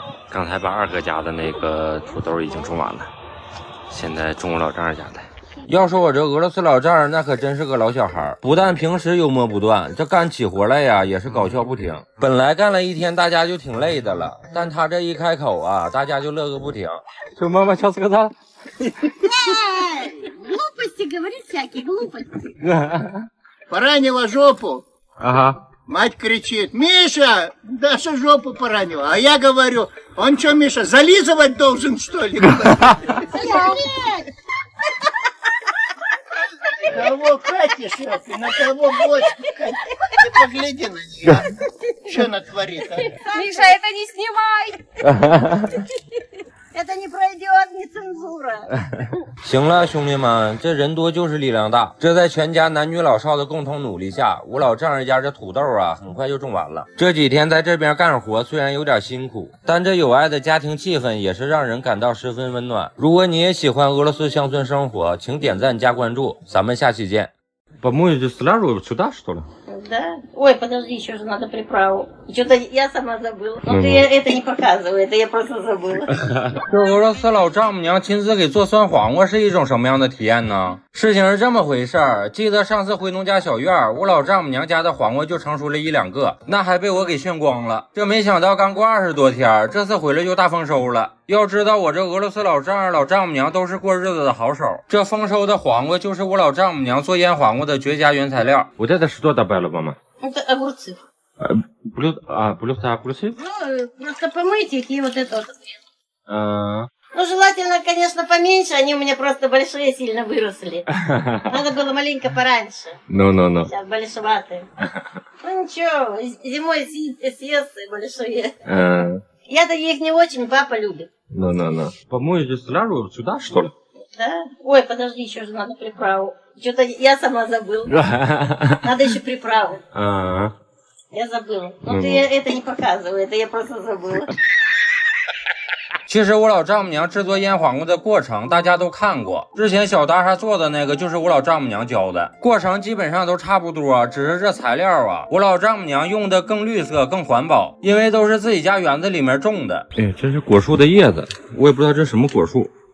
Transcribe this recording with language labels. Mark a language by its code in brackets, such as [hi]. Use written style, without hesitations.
[zh] 刚才把二哥家的那个土豆已经种完了，现在种我老丈人家的。要说我这俄罗斯老丈人那可真是个老小孩，不但平时幽默不断，这干起活来呀也是搞笑不停。本来干了一天大家就挺累的了，但他这一开口啊，大家就乐个不停。说妈妈敲死个他。 [ru] Глупости говорит всякие, глупости. Поранила жопу. Ага. Мать кричит: Миша, Даша жопу поранила. А я говорю: он что, Миша, зализывать должен, что ли? Кого катишь, ты на кого бочку катишь? Ты погляди на нее. Что она творит, а? Миша, это не снимай! Это не пройдет, не цензура. [zh] 行了，兄弟们，这人多就是力量大。这在全家男女老少的共同努力下，我老丈人家这土豆啊，很快就种完了。这几天在这边干活，虽然有点辛苦，但这有爱的家庭气氛也是让人感到十分温暖。如果你也喜欢俄罗斯乡村生活，请点赞加关注，咱们下期见。 [ru] Помоете сразу сюда, что ли? Да. Ой, подожди, еще же надо приправу. Что-то я сама забыла. Но ты это не показывай, это я просто забыла. [zh] 这俄罗斯老丈母娘亲自给做酸黄瓜是一种什么样的体验呢？事情是这么回事儿，记得上次回农家小院，我老丈母娘家的黄瓜就成熟了1、2个，那还被我给炫光了。这没想到刚过20多天，这次回来就大丰收了。要知道我这俄罗斯老丈人、老丈母娘都是过日子的好手，这丰收的黄瓜就是我老丈母娘做腌黄瓜的绝佳原材料。 [ru] Вот это что добавила мама? Это огурцы. Огурцы? Ну, просто помыть их и вот это вот. Ну, желательно, конечно, поменьше, они у меня просто большие сильно выросли. Надо было маленько пораньше. Ну. Сейчас большеватые. Ну ничего, зимой съест большие. Я-то их не очень, папа любит. Ну. Помоете сразу сюда, что ли? Да? Ой, подожди, еще же надо приправу. Что-то я сама забыла. Надо еще приправу. Я забыла. Но ты это не показывай, это я просто забыла. [zh] 其实我老丈母娘制作腌黄瓜的过程大家都看过，之前小大厦做的那个就是我老丈母娘教的，过程基本上都差不多，只是这材料啊，我老丈母娘用的更绿色更环保，因为都是自己家园子里面种的。哎，这是果树的叶子，我也不知道这什么果树。